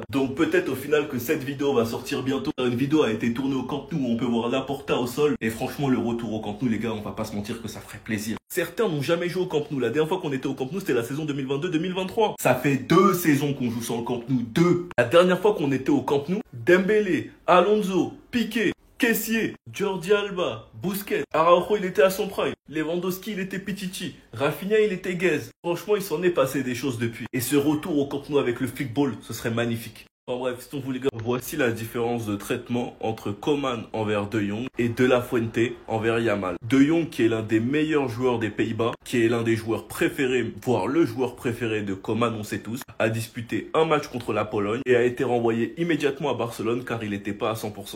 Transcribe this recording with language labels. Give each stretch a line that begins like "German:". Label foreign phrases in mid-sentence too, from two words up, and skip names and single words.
French: Donc peut-être au final que cette vidéo va sortir bientôt. Une vidéo a été tournée au Camp Nou où on peut voir Laporta au sol. Et franchement, le retour au Camp Nou, les gars, on va pas se mentir que ça ferait plaisir. Certains n'ont jamais joué au Camp Nou. La dernière fois qu'on était au Camp Nou, c'était la saison 2022-2023. Ça fait 2 saisons qu'on joue sur le Camp Nou, 2. La dernière fois qu'on était au Camp Nou, Dembélé, Alonso, Piqué, Kessié, Jordi Alba, Busquets, Araujo il était à son prime, Lewandowski il était Pichichi, Rafinha il était Guez. Franchement il s'en est passé des choses depuis. Et ce retour au Camp Nou avec le flickball, ce serait magnifique. Enfin bref, c'est vous les gars, voici la différence de traitement entre Coman envers De Jong et De La Fuente envers Yamal. De Jong qui est l'un des meilleurs joueurs des Pays-Bas, qui est l'un des joueurs préférés, voire le joueur préféré de Coman, on sait tous, a disputé un match contre la Pologne et a été renvoyé immédiatement à Barcelone car il n'était pas à 100%.